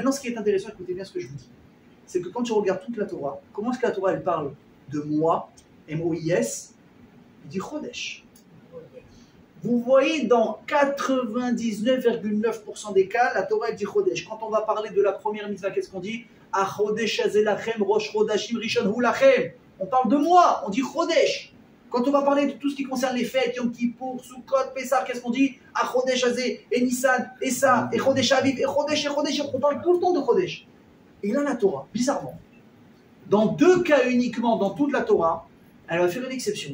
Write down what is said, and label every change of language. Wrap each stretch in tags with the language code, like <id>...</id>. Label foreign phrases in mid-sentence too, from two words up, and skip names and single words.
<fr>Maintenant, ce qui est intéressant, écoutez bien ce que je vous dis, c'est que quand tu regardes toute la Torah, comment est-ce que la Torah, elle parle de mois, M-O-I-S, il dit Chodesh. Vous voyez, dans 99,9% des cas, la Torah, elle dit Chodesh. Quand on va parler de la première mitzvah, qu'est-ce qu'on dit?</fr> <he>החודש הזה לכם, ראש חודשים ראשון הוא לכם.</he> <fr>On parle de mois, on dit Chodesh. Quand on va parler de tout ce qui concerne les fêtes, Yom Kippour, Sukkot, Pessah, qu'est-ce qu'on dit?</fr> <he>החודש הזה,</he> <fr>et Nissan, et ça, et</fr> <he>חודש אביב,</he> <fr>et Chodesh, et Chodesh. On parle tout le temps de Chodesh. Et là, la Torah, bizarrement, dans deux cas uniquement dans toute la Torah, elle va faire une exception.</fr>